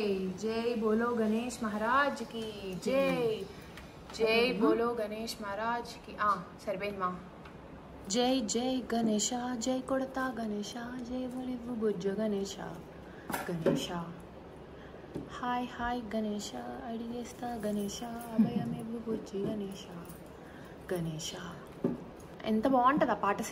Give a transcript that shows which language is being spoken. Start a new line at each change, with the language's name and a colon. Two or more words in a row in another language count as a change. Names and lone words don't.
Hindi: जय बोलो गणेश महाराज की जय. जय बोलो गणेश महाराज की.
Telugu: సరిపోయింది మా. జై జై గణేష, జై కొడతా గణేష, జై బొలివు బుజ్జు గణేష. గణేష హాయ్ హాయ్ గణేష, అడిగేస్తా గణేష, అభయమివ్వు బుజ్జి గణేష. గణేష ఎంత బాగుంటుంది ఆ పాట.